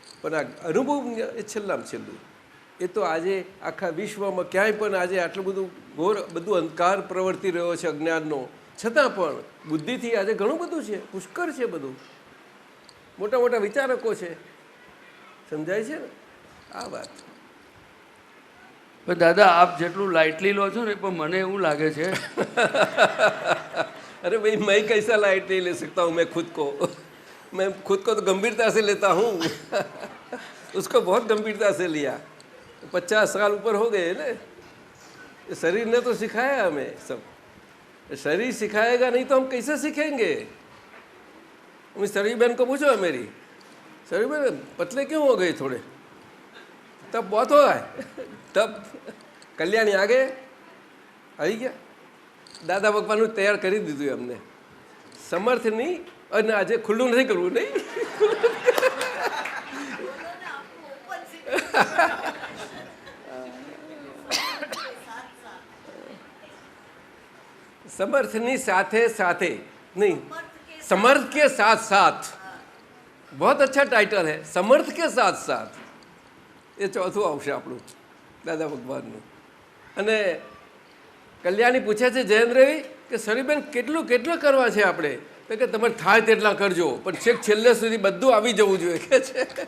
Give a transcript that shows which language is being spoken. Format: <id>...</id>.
<gu>પણ આ અનુભવ એ છેલ્લામાં છેલ્લું, એ તો આજે આખા વિશ્વમાં ક્યાંય પણ આજે આટલું બધું ઘોર બધું અંધકાર પ્રવર્તી રહ્યો છે અજ્ઞાનનો, છતાં પણ બુદ્ધિથી આજે ઘણું બધું છે, પુષ્કળ છે બધું, મોટા મોટા વિચારકો છે. સમજાય છે ને આ વાત? પણ દાદા આપ જેટલું લાઇટલી લો છો ને, પણ મને એવું લાગે છે</gu> <hi>अरे भाई मैं कैसा लाइट नहीं ले सकता हूँ, मैं खुद को तो गंभीरता से लेता हूँ. उसको बहुत गंभीरता से लिया, 50 साल ऊपर हो गए ना. शरीर ने तो सिखाया हमें सब, शरीर सिखाएगा नहीं तो हम कैसे सीखेंगे? शरीर बहन को पूछो, मेरी शरीर बहन पतले क्यों हो गए थोड़े? तब बहुत हो गए, तब कल्याणी आगे आई गया.</hi> <gu>દાદા ભગવાનનું તૈયાર કરી દીધું અમને, સમર્થ નહીં. અને આજે ખુલ્લું નથી કરવું, નહીં समर्थनी साथे साथे नहीं,</gu> <hi>समर्थ के साथ साथ. बहुत अच्छा टाइटल है, समर्थ के साथ साथ.</hi> <gu>એ ચોથું આવશે આપણું દાદા ભગવાનનું. અને કલ્યાણી પૂછે છે જયેન્દ્રભાઈ કે સરીબેન કેટલું કરવા છે આપણે? તો કે તમારે થાય તેટલા કરજો, પણ છેક છેલ્લે સુધી બધું આવી જવું જોઈએ કે છે.</gu>